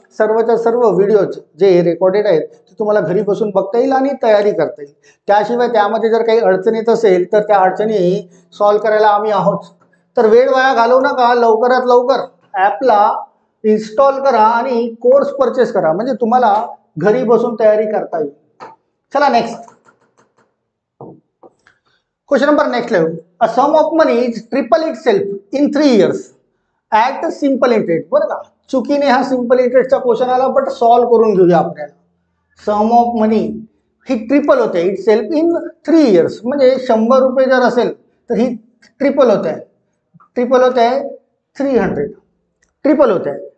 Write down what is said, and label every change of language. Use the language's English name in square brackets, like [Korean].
[Marathi] सर्वच्या सर्व व्हिडिओज जे रेकॉर्डेड आहेत ते तुम्हाला घरी बसून बघता येईल आणि तयारी करता येईल. त्याशिवाय त्यामध्ये जर काही अडचण येत असेल तर त्या अडचणी सॉल्व्ह करायला आम्ही आहोत. तर वेळ वाया घालवू नका, लवकरात लवकर ॲपला इन्स्टॉल करा आणि कोर्स परचेस करा, म्हणजे तुम्हाला घरी बसून तयारी करता येईल. चला next question number next level. [English] A sum of money is triple itself in 3 years at simple interest. [Marathi] बरं का, चुकीने हा सिम्पल इंटरेस्टचा क्वेश्चन आला, बट सॉल्व्ह करून घेऊया आपल्याला. सम ऑफ मनी ही ट्रिपल होते इट सेल्फ इन 3 इयर्स, म्हणजे 100 रुपये जर असेल तर ही ट्रिपल होत आहे 300, ट्रिपल होत आहे.